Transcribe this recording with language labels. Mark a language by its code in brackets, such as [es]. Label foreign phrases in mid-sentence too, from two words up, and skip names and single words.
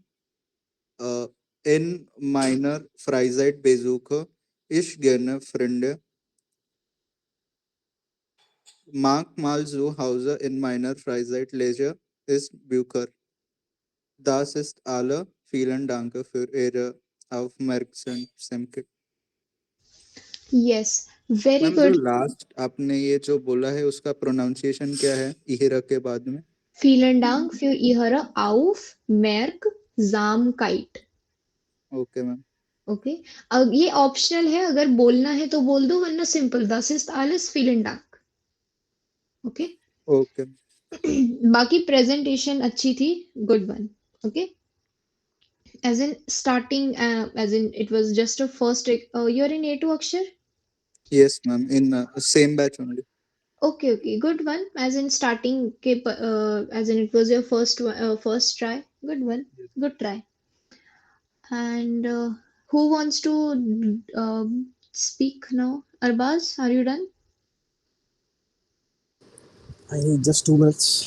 [de] Äh, in meiner Freizeit besuche ich gerne Freunde. Manchmal zu Hause in meiner Freizeit lese ich Bücher. Das ist alle. Vielen Dank für Ihre Aufmerksamkeit. [en] yes, very मैम जो गुड. [hi] लास्ट आपने ये जो बोला है उसका प्रोनाउंसिएशन क्या है इहिरा के बाद में? [de] Vielen Dank für Ihre Aufmerksamkeit. [en] okay ma'am. [hi] ओके, अब ये ऑप्शनल है, अगर बोलना है तो बोल दो, वरना सिंपल [de] das ist alles. Vielen Dank. [hi] ओके. ओके. बाकी प्रेजेंटेशन अच्छी थी, [en] good one. ओके, as in starting, as in it was just a first. You're in A2, Akshar? yes ma'am, in same batch only. Okay, okay, good one. As in starting, के, as in it was your first try. Good one, good try. And who wants to speak now? Arbaz, are you done? I need just 2 minutes.